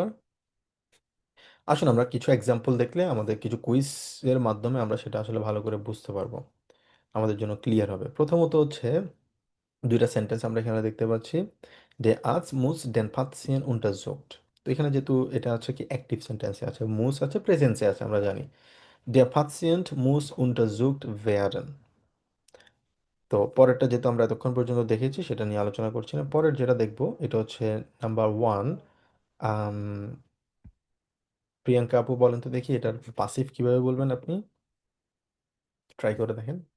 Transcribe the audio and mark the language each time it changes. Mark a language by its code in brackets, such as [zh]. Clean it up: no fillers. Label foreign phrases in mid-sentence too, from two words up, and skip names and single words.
[bn] আসুন আমরা কিছু এক্সাম্পল দেখলে আমাদের কিছু কুইজের মাধ্যমে আমরা সেটা আসলে ভালো করে বুঝতে পারবো, আমাদের জন্য ক্লিয়ার হবে। প্রথমত হচ্ছে দুইটা সেন্টেন্স আমরা এখানে দেখতে পাচ্ছি, [de] der Arzt muss den Patienten untersucht. [bn] তো এখানে যেহেতু এটা হচ্ছে কি [en] active sentence [bn] আছে, মুস আছে, প্রেজেন্সে আছে, আমরা জানি [de] der Patient muss untersucht werden। [bn] তো পরেরটা যেহেতু আমরা এতক্ষণ পর্যন্ত দেখেছি সেটা নিয়ে আলোচনা করছি না, পরের যেটা দেখবো এটা হচ্ছে [en] number one. [bn] প্রিয়াঙ্কা আপু বলেন তো দেখি এটার পাসিভ কিভাবে বলবেন আপনি? ট্রাই করে দেখেন।